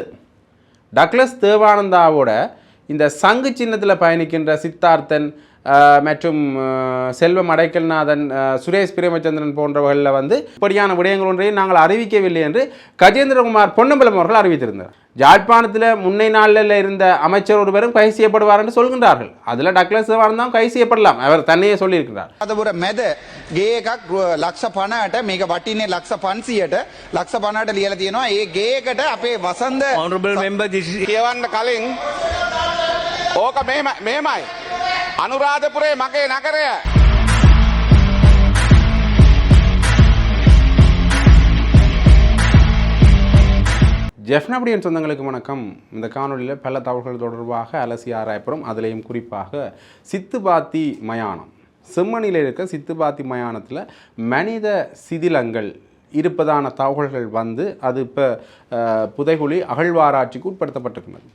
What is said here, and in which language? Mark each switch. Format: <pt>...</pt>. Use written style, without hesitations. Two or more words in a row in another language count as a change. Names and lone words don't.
<ta>டக்ளஸ் தேவானந்தாவோட இந்த சங்கு சின்னத்தில் பயணிக்கின்ற சித்தார்த்தன் மற்றும் செல்வம் அடைக்கல்நாதன், சுரேஷ் பிரேமச்சந்திரன் போன்றவர்களில் வந்து இப்படியான விடயங்கள் ஒன்றையும் நாங்கள் அறிவிக்கவில்லை என்று கஜேந்திரகுமார் பொன்னம்பலம் அவர்கள் அறிவித்திருந்தார். யாழ்ப்பாணத்தில் முன்னை நாளில் இருந்த அமைச்சர் ஒருவரும் கைது செய்யப்படுவார் என்று சொல்கின்றார்கள். அதில் டக்ளஸ் தேவானந்தாவும் கைது செய்யப்படலாம், அவர் தன்னையே சொல்லியிருக்கிறார்.</ta> <si>අදපුර මැද ගේ එකක් ලක්ෂ 50ට මේක වටින්නේ ලක්ෂ 500ට ලක්ෂ 50ට ලියලා තියෙනවා. ඒ ගේ එකට අපේ වසන්ත</si> <en>honorable member</en> <si>කියවන්න කලින් ඕක මෙහෙමයි. අනුරාධපුරේ මගේ නගරය.</si> <ta>ஜெஃப்னபடியன் சொந்தங்களுக்கு வணக்கம். இந்த காணொலியில் பல தகவல்கள் தொடர்பாக அலசி ஆராயப்படும். அதிலையும் குறிப்பாக சித்துபாத்தி மயானம், செம்மணியில் இருக்க சித்துபாத்தி மயானத்தில் மனித சிதிலங்கள் இருப்பதான தகவல்கள் வந்து அது இப்போ புதைகுழி அகழ்வாராய்ச்சிக்கு உட்படுத்தப்பட்டிருக்கிறது.</ta>